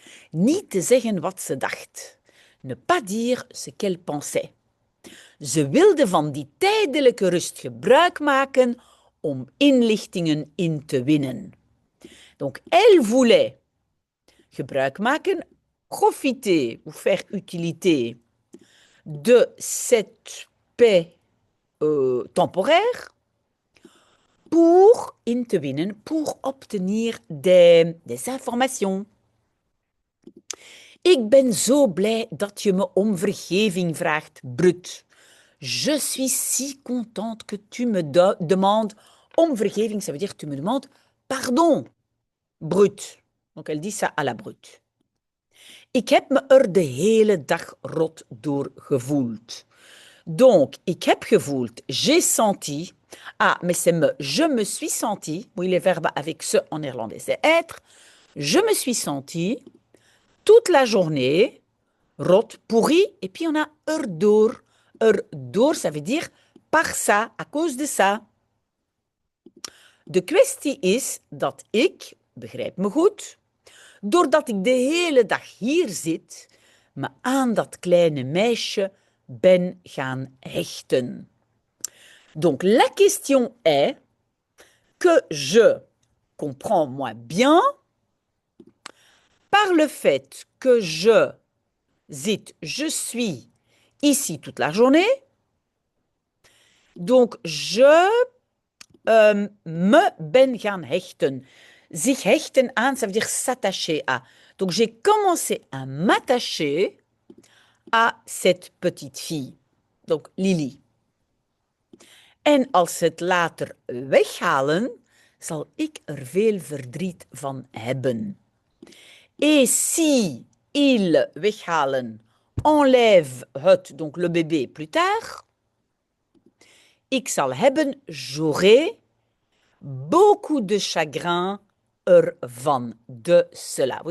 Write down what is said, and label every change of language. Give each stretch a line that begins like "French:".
Dutch: Niet te zeggen wat ze dacht.
French: Ne pas dire ce qu'elle pensait.
Dutch: Ze wilde van die tijdelijke rust gebruik maken om inlichtingen in te winnen.
French: Donc, elle voulait
Dutch: gebruik maken,
French: profiter ou faire utilité de cette paix temporaire pour
Dutch: in te winnen,
French: pour obtenir des informations.
Dutch: Ik ben zo blij dat je me om vergeving vraagt, Brut.
French: Je suis si contente que tu me demandes
Dutch: om vergeving,
French: ça veut dire que tu me demandes pardon, Brut. Donc elle dit ça à la Brut.
Dutch: Ik heb me de hele dag rot door gevoeld.
French: Donc,
Dutch: ik heb gevoeld,
French: j'ai senti. Ah, mais c'est me. Je me suis senti. Oui, les verbes avec ce en néerlandais, c'est être. Je me suis senti toute la journée, rot, pourri, et puis on a erdoor. Erdoor, ça veut dire par ça, à cause de ça.
Dutch: De kwestie is dat ik, begrijp me goed, doordat ik de hele dag hier zit, me aan dat kleine meisje ben gaan hechten.
French: Donc la question est que je comprends moi bien par le fait que je suis ici toute la journée. Donc je me
Dutch: ben gaan hechten. Zich hechten aan,
French: ça veut dire s'attacher à. Donc j'ai commencé à m'attacher à cette petite fille. Donc Lily.
Dutch: En als ze het later weghalen, zal ik er veel verdriet van hebben.
French: Et si ils weghalen, enlève het, donc le bébé plus tard,
Dutch: ik zal hebben,
French: j'aurai beaucoup de chagrin ervan, de cela.